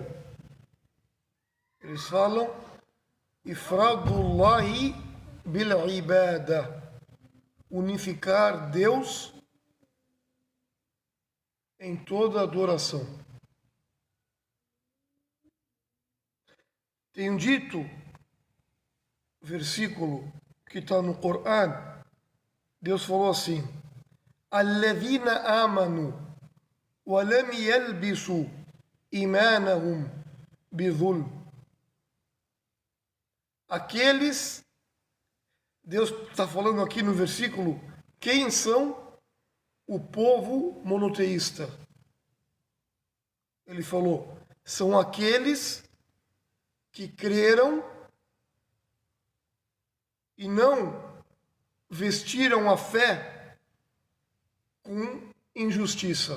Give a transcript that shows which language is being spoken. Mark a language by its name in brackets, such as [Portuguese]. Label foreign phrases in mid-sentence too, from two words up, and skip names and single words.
[Portuguese] Eles falam [Arabic] إفراد الله بالعبادة, [Portuguese] unificar Deus em toda adoração. Tem um dito versículo que está no Corão. Deus falou assim: [Arabic] الذين آمنوا ولم يلبسوا إيمانهم بظلم. [Portuguese] Aqueles, Deus está falando aqui no versículo, quem são o povo monoteísta? Ele falou, são aqueles que creram e não vestiram a fé com injustiça.